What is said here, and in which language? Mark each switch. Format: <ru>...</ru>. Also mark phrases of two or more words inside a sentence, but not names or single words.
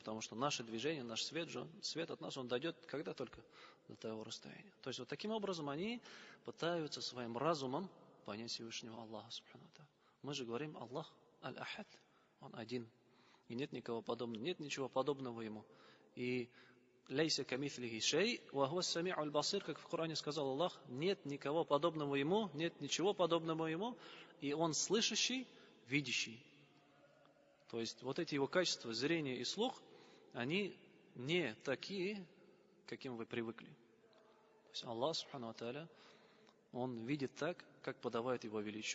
<ru>Потому что наше движение, наш свет от нас, он дойдет когда только? до того расстояния. То есть вот таким образом они пытаются своим разумом понять Всевышнего Аллаха</ru> <ar>سبحانه وتعالى.</ar> <ru>Мы же говорим Аллах Аль-Ахад, Он один. И нет никого подобного, нет ничего подобного Ему. И</ru> <ar>«ليس كمثله شيء وهو السميع البصير»,</ar> <ru>как в Коране сказал Аллах, нет никого подобного Ему, нет ничего подобного Ему, и Он слышащий, видящий. То есть вот эти его качества, зрение и слух, они не такие, каким вы привыкли. То есть Аллах,</ru> <ar>سبحانه وتعالى,</ar> <ru>Он видит так, как подобает Его величию.</ru>